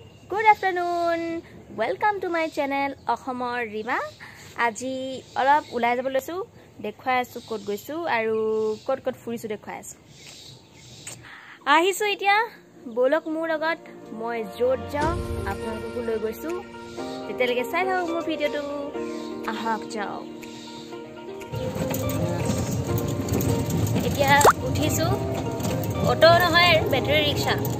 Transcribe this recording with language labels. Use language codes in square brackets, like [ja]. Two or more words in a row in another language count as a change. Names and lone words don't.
[en] Good afternoon. Welcome to my channel Akhomor Rima. [as] আজি অলপ ওলাই যাবলৈ আছোঁ দেখুৱাই আছোঁ ক'ত গৈছোঁ আৰু ক'ত ফুৰিছোঁ দেখুৱাই আছোঁ. আহিছোঁ এতিয়া বলক মোৰ লগত মই য'ত যাওঁ আপোনালোকক লৈ গৈছোঁ. তেতিয়ালৈকে চাই থাকক মোৰ video টো আহক যাওঁ. এতিয়া উঠিছোঁ auto নহয় [en] battery rickshaw.